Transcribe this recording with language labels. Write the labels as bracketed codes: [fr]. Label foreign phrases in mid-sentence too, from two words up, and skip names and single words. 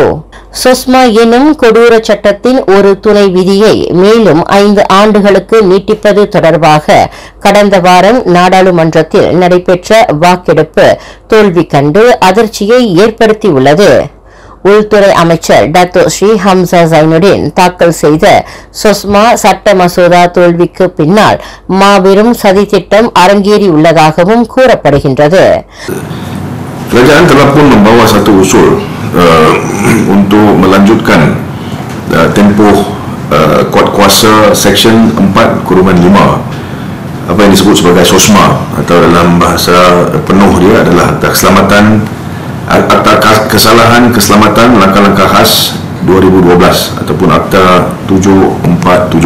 [ta] சுஷ்மா எனும் கொடூர சட்டத்தின் ஒரு துணை விதியை மேலும் 5 ஆண்டுகளுக்கு நீட்டிப்பது தொடர்பாக கடந்த வாரம் நாடாளுமன்றத்தில் நடைபெற்ற வாக்கெடுப்பு தோல்வி கண்டு அதிர்ச்சியை ஏற்படுத்தியுள்ளது. உள்துறை அமைச்சர் டத்தோ ஸ்ரீ ஹம்சா ஜைனுடன் தாக்கல் செய்த சுஷ்மா சட்ட மசோதா தோல்விக்கு பின்னால் மாபெரும் சதித்திட்டம் அரங்கேறியுள்ளதாகவும் கூறப்படுகின்றது. [ms] Kerajaan telah pun membawa satu usul untuk melanjutkan tempoh kuat kuasa Seksyen 4/5, apa yang disebut sebagai SOSMA, atau dalam bahasa penuh dia adalah Akta Keselamatan, Akta Kesalahan Keselamatan Langkah-Langkah Khas 2012 ataupun Akta 747.